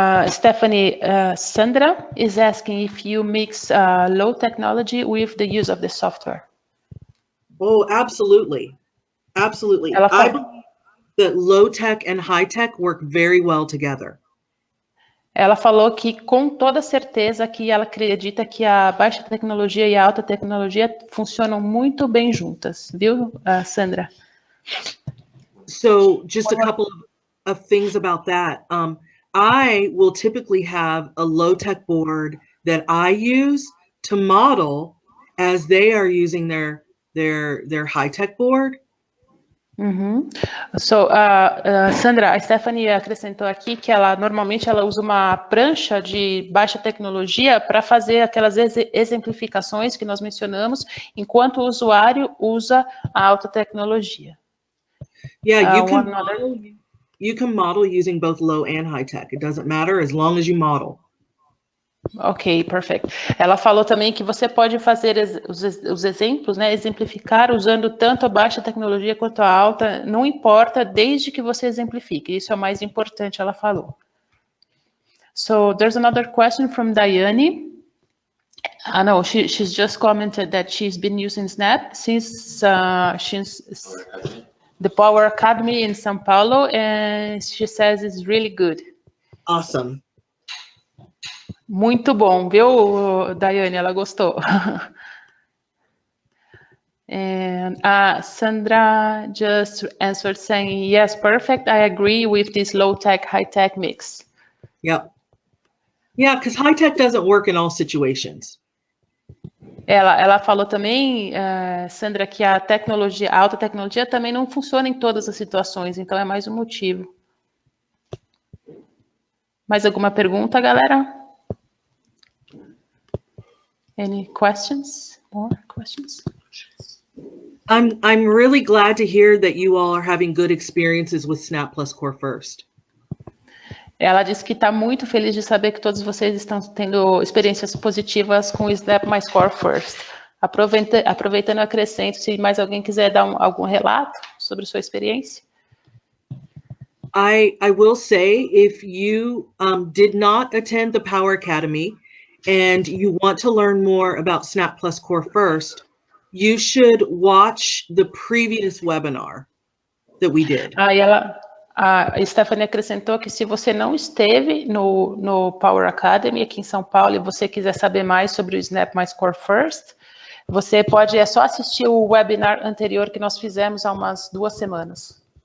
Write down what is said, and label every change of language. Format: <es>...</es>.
<en>Stephanie, Sandra is asking if you mix low technology with the use of the software. Oh, absolutely. Absolutely. I believe that low tech and high tech work very well together.</en> <pt>Ela falou que, com toda certeza, que ela acredita que a baixa tecnologia e a alta tecnologia funcionam muito bem juntas, viu, Sandra?</pt> <en>So, just a couple of things about that. I will typically have a low-tech board that I use to model as they are using their high-tech board.</en> <pt>So, Sandra, a Stephanie acrescentou aqui que normalmente ela usa uma prancha de baixa tecnologia para fazer aquelas exemplificações que nós mencionamos, enquanto o usuário usa a alta tecnologia.</pt> <en>Yeah, you can model using both low and high tech. It doesn't matter as long as you model.</en> <pt>Ok, perfeito. Ela falou também que você pode fazer os exemplos, né, exemplificar usando tanto a baixa tecnologia quanto a alta, não importa, desde que você exemplifique. Isso é o mais importante, ela falou.</pt> <en>So, there's another question from Diane. No, she's just commented that she's been using Snap since the Power Academy in São Paulo, and she says it's really good. Awesome.</en> <pt>Muito bom, viu, Daiane? Ela gostou.</pt> <en>And Sandra just answered saying, yes, perfect. I agree with this low-tech, high-tech mix. Yep. Yeah, because high-tech doesn't work in all situations. Ela falou também, Sandra, que a alta tecnologia também não funciona em todas as situações, então é mais um motivo.</en> <pt>Mais alguma pergunta, galera?</pt> <en>Any questions? More questions? I'm really glad to hear that you all are having good experiences with Snap Plus Core First.</en> <pt>Ela disse que está muito feliz de saber que todos vocês estão tendo experiências positivas com o Snap Mais Core First. Aproveitando, acrescento, se mais alguém quiser dar algum relato sobre sua experiência.</pt> <en>I will say, if you did not attend the Power Academy and you want to learn more about Snap Plus Core First, you should watch the previous webinar that we did.</en> <pt>A Stephanie acrescentou que se você não esteve no Power Academy aqui em São Paulo e você quiser saber mais sobre o Snap Mais Core First, você é só assistir o webinar anterior que nós fizemos há umas 2 semanas.</pt>